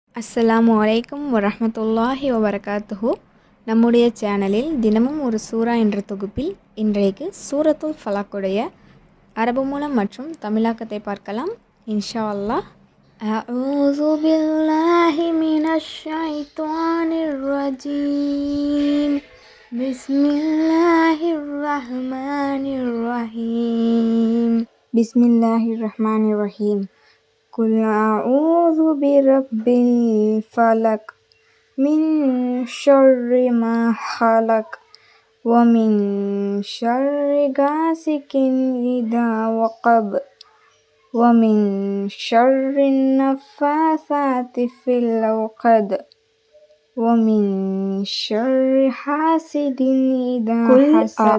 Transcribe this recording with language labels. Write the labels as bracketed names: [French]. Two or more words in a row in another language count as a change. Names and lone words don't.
[Arabic] السلام عليكم ورحمة الله وبركاته. [Tamil] நம்முடைய சேனலில் தினமும் ஒரு சூரா என்ற தொகுப்பில் இன்றைக்கு சூரத்துல் ஃபலக்குடைய அரபு மூலம் மற்றும் தமிழாக்கத்தை பார்க்கலாம் [Arabic] إن شاء الله. أعوذ بالله من الشيطان الرجيم. بسم الله الرحمن الرحيم. بسم الله الرحمن الرحيم. قل أعوذ برب الفلق من شر ما خلق ومن شر غاسق إذا وقب ومن شر النفاثات في العقد ومن شر حاسد إذا حسد.